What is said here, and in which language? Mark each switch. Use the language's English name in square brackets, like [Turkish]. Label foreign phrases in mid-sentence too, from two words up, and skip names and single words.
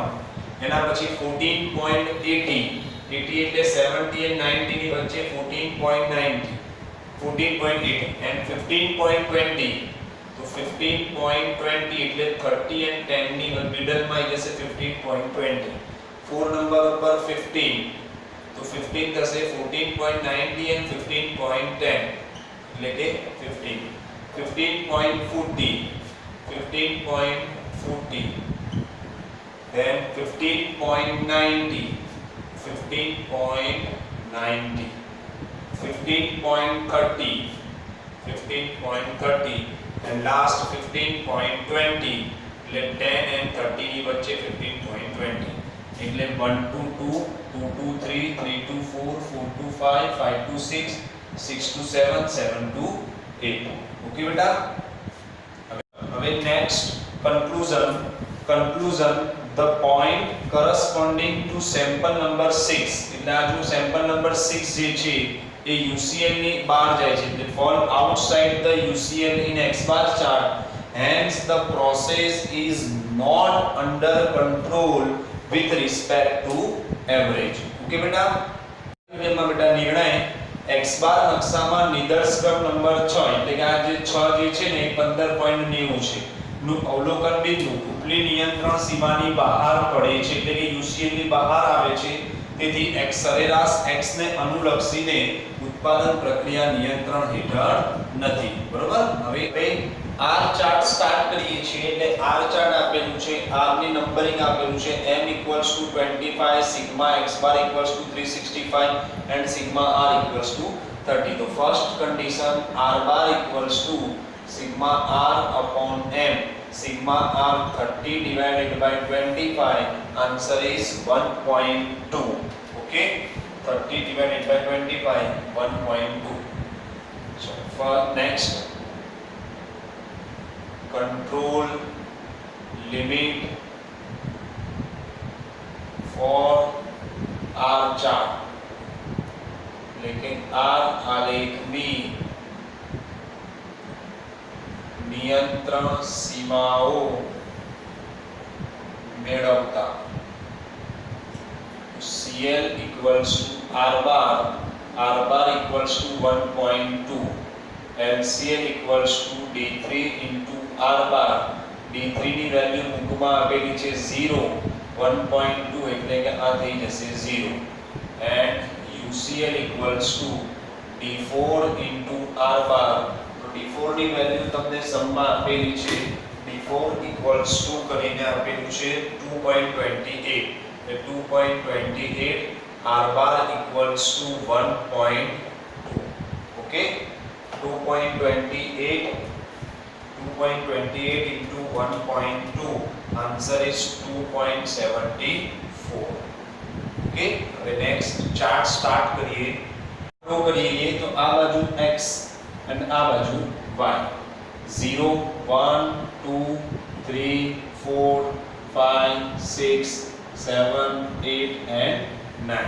[Gujarati] એના પછી 14.80 એટલે 70 and 90 ની વચ્ચે 14.90 and 15.20. તો 15.20 એટલે 30 and 10 ની મિડલ માં આવી જશે 15.20. 4 નંબર ઉપર 15. તો 15 થશે 14.90 and 15.10 એટલે કે 15. [English] 15.40 then 15.90 15.30 and last 15.20 એટલે 10 [Gujarati] and 30 ની વચ્ચે 15.20 એટલે 1 to 2 2 to 3 3 to 4 4 to 5 5 to 6 6 to 7 7 to 8. [English] ઓકે [Gujarati] બેટા, હવે [English] next conclusion the point corresponding to sample number 6. [Gujarati] એટલે આ જો સેમ્પલ નંબર 6 જે છે એ UCL ની બહાર જાય છે, એટલે [English] fall outside the UCL in X bar chart, hence the process is not under control with respect to average. [Gujarati] ઓકે બેટા, એમાં બેટા નિર્ણય X બાર નકશામાં નિદર્શક નંબર 6 એટલે કે આ જે 6 જે છે ને 15.90 છે નું અવલોકન બિંદુ ઉપલી નિયંત્રણ સીમાની બહાર પડે છે, એટલે કે UCL ની બહાર આવે છે. તેથી X સરેરાશ X ને અનુલક્ષીને ઉત્પાદન પ્રક્રિયા નિયંત્રણ હેઠળ નથી. બરોબર, હવે R [English] chart start [Gujarati] કરીએ છીએ. એટલે R ચાર્ટ આપેલું છે, R ની નંબરિંગ આપેલું છે m = 25, [English] sigma x bar [Gujarati] = 365 and સિગ્મા r = 30. [English] તો first condition R બાર = sigma r upon m, સિગ્મા r 30 divided by 25, answer is 1.2. okay, 30 divided by 25 1.2. so for next control limit for R chart, [Hindi] लेकिन R आलेख में नियंत्रण सीमाओं [English] मेळवता CL equals to R bar equals to 1.2, LCL equals to D3 into R bar. [Gujarati] D3 ની વેલ્યુ મૂકમાં આપેલી છે 0, 1.2 એટલે કે આ થઈ જશે 0 and UCL [English] equals to D4 into R bar. [Gujarati] તો D4 ની વેલ્યુ તમને સમમાં આપેલી છે, D4 [English] equals to [Gujarati] કરીને આપેલું છે 2.28 એટલે 2.28 [English] R bar equals to [Gujarati] 1.2. [English] okay, 2.28 into 1.2, answer is 2.74. [Gujarati] okay, હવે [English] next chart start [Gujarati] કરીએ. ડ્રો કરીએ તો આ બાજુ x અને આ બાજુ y. 0 1 2 3 4 5 6 7 8 and 9.